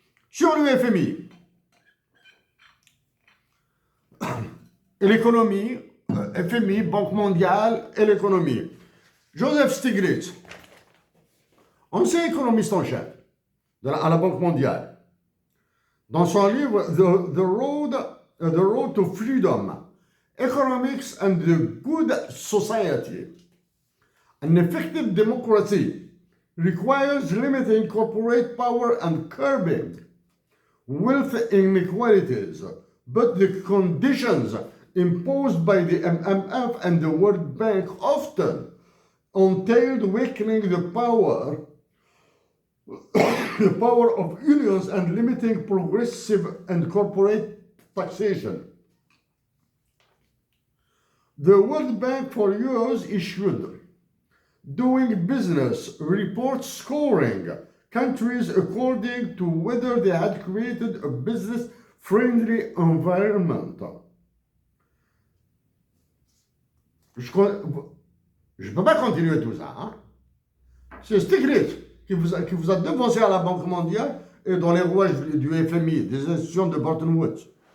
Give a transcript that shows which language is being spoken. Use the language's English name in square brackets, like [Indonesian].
[French] Sur le FMI et l'économie, FMI, Banque mondiale et l'économie. Joseph Stiglitz, ancien économiste en chef à la Banque mondiale, dans son livre The Road to Freedom, Economics and the Good Society. [English] An effective democracy requires limiting corporate power and curbing wealth inequalities, but the conditions imposed by the MMF and the World Bank often entailed weakening the power of unions and limiting progressive and corporate taxation. The World Bank for years issued doing business reports scoring countries according to whether they had created a business-friendly environment. [French] Je ne peux pas continuer tout ça. Hein? C'est Stiglitz qui vous a devancé à la Banque mondiale et dans les rouages du FMI, des institutions de Bretton Woods.